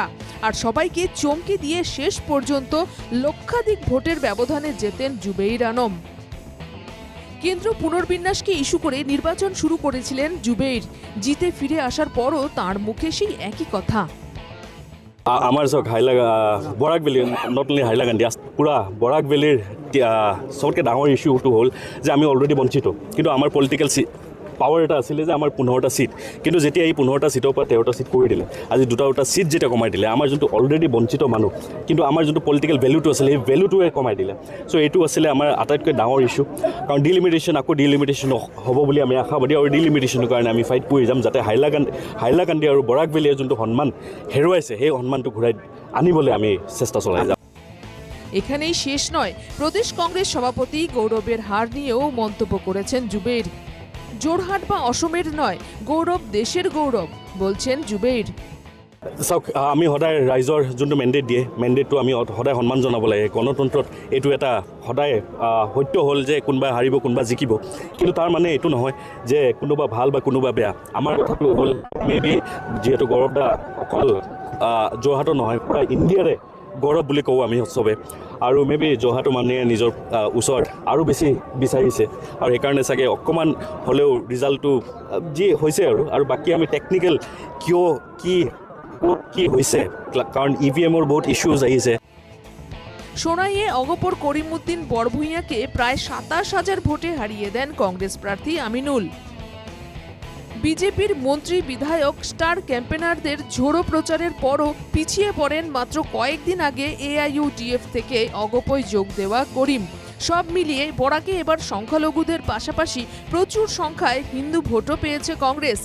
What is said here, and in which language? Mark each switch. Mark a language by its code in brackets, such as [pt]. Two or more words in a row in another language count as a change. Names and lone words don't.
[bn] আর সবাইকে চমকে দিয়ে শেষ পর্যন্ত লক্ষাধিক ভোটের ব্যবধানে জেতেন জুবেইর আনম। কেন্দ্র পুনর্বিন্যাসকে ইস্যু করে নির্বাচন শুরু করেছিলেন জুবেইর। জিতে ফিরে আসার পরও তাঁর মুখে সেই একই কথা। [as] আমার চক বৰাক ভেলী, [en] not only [as] হাইলাকান্দি, পুরা বৰাক ভেলীর সবতকে ডাঙর ইস্যুটো হল যে আমি অলরেডি বঞ্চিত, কিন্তু আমার [en] political power [as] এটা আছিলে যে আমাৰ 15টা সিট, কিন্তু যেতিয়া এই 15টা সিটৰ পৰা 13টা সিট কৰি দিলে, আজি 2টা সিট যেতিয়া কমাই দিলে, আমাৰ যোনটো অলৰেডি বঞ্চিত মানুহ, কিন্তু আমাৰ যোনটো [en] political value [as] আছিলে এই ভেলুটোৱে কমাই দিলে। চ' এইটো আছিলে আমাৰ আটাইতকৈ ডাঙৰ ইস্যু। কাৰণ ডিলিমিটেশ্যন, আকৌ ডিলিমিটেশ্যন হ'ব বুলি আমি আশাবাদী, আৰু ডিলিমিটেশ্যনৰ কাৰণে আমি ফাইট কৰি যাম, যাতে হাইলাকান্দি আৰু বৰাক ভেলীয়ে যোনটো সন্মান হেৰুৱাইছে সেই সন্মানটো ঘূৰাই আনিবলৈ আমি চেষ্টা চলাই যাম। [bn] এখানেই শেষ নয়, প্রদেশ কংগ্রেস সভাপতি গৌরবের হার নিয়েও মন্তব্য করেছেন জুবেইর। জোরহাট বা অসমের নয়, গৌরব দেশের গৌরব বলছেন জুবেইর। [as] চাওক, আমি সদায় ৰাইজৰ যোনটো মেণ্ডেট দিয়ে, মেণ্ডেটটো আমি সদায় সন্মান জনাব লাগে। গণতন্ত্ৰত এইটো এটা সদায় সত্য হ'ল যে কোনোবা হাৰিব কোনোবা জিকিব, কিন্তু তাৰ মানে এইটো নহয় যে কোনোবা ভাল বা কোনোবা বেয়া। আমাৰ কথাটো হ'ল মেবি যিহেতু গৌৰৱ দা অকল যোৰহাটৰ নহয়, প্ৰায় ইণ্ডিয়াৰে গৌৰৱ বুলি কওঁ আমি চবে। আৰু মেবি যোৰহাটৰ মানুহে নিজৰ ওচৰত আৰু বেছি বিচাৰিছে আৰু সেইকাৰণে চাগে অকণমান হ'লেও ৰিজাল্টটো যি হৈছে আৰু বাকী আমি টেকনিকেল কিয় কি হৈছে কাৰণ EVM-ৰ বহুত ইস্যুজ আহিছে। [bn] সোনাইয়ে অগপর করিমউদ্দিন বড়ভূঁইয়াকে প্রায় 27,000 ভোটে হারিয়ে দেন কংগ্রেস প্রার্থী আমিনুল। বিজেপির মন্ত্রী বিধায়ক স্টার ক্যাম্পেনারদের ঝোড়ো প্রচারের পরও পিছিয়ে পড়েন মাত্র কয়েকদিন আগে AIUDF থেকে অগপয় যোগ দেওয়া করিম। সব মিলিয়ে বরাকে এবার সংখ্যালঘুদের পাশাপাশি প্রচুর সংখ্যায় হিন্দু ভোটও পেয়েছে কংগ্রেস।